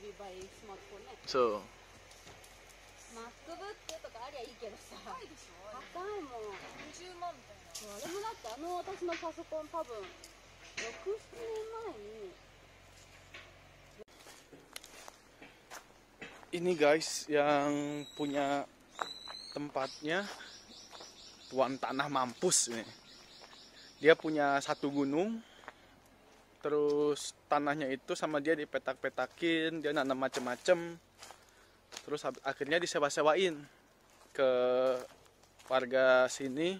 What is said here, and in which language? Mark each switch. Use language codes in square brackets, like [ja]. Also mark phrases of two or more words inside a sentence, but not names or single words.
[ja] いスマートフォンね。そう。 MacBook とかありゃいいけどさ、高いでしょ。高いもん。20万みたいな。あれもだって私のパソコン多分6、7年前に。 [id] Ini guys yang punya tempatnya tuan tanah mampus ini. Dia punya satu gunung, terus tanahnya itu sama dia dipetak-petakin, dia nanam macem-macem, terus akhirnya disewa-sewain ke warga sini.